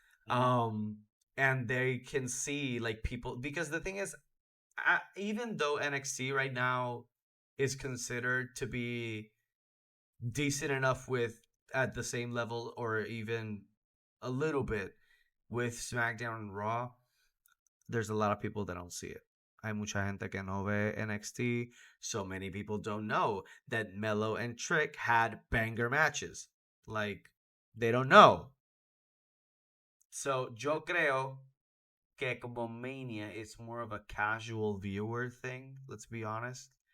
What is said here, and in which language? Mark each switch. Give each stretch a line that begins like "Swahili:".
English: um and they can see like people because the thing is even though NXT right now is considered to be decent enough with at the same level or even a little bit with SmackDown and Raw, there's a lot of people that don't see it.
Spanish: Hay mucha gente que no ve NXT.
English: So many people don't know that Mello and Trick had banger matches. Like, they don't know. So,
Spanish: yo creo que como
English: Mania is more of a casual viewer thing, let's be honest.